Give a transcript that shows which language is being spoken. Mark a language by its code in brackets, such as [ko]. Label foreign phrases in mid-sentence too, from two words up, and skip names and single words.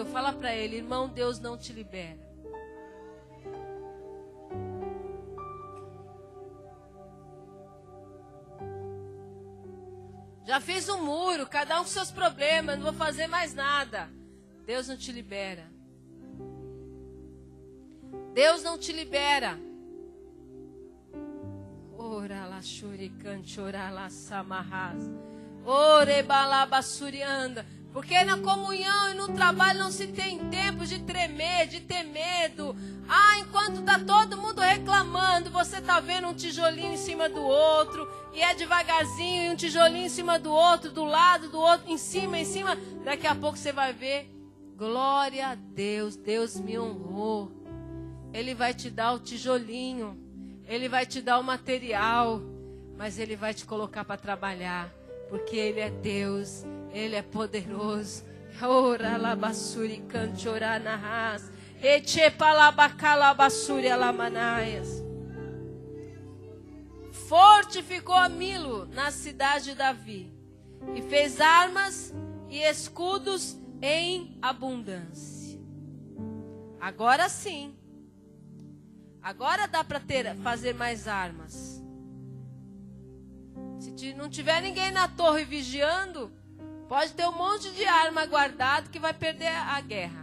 [pt] Fala para ele, irmão, Deus não te libera. Já fiz um muro, cada um com seus problemas, não vou fazer mais nada. Deus não te libera. Deus não te libera. Ora la shuricante, ora la samarras. Ore balabasurianda. Porque na comunhão e no trabalho não se tem tempo de tremer, de ter medo. Enquanto está todo mundo reclamando, você está vendo um tijolinho em cima do outro, e é devagarzinho, e um tijolinho em cima do outro, do lado do outro, em cima. Daqui a pouco você vai ver, glória a Deus, Deus me honrou. Ele vai te dar o tijolinho, Ele vai te dar o material, mas Ele vai te colocar para trabalhar, porque Ele é Deus. Ele é poderoso. Ora la basuri canchora narras. Eche palabacala basuri alamanaias. Fortificou a Milo na cidade de Davi e fez armas e escudos em abundância. Agora sim. Agora dá para fazer mais armas. Se não tiver ninguém na torre vigiando, pode ter um monte de arma guardado que vai perder a guerra.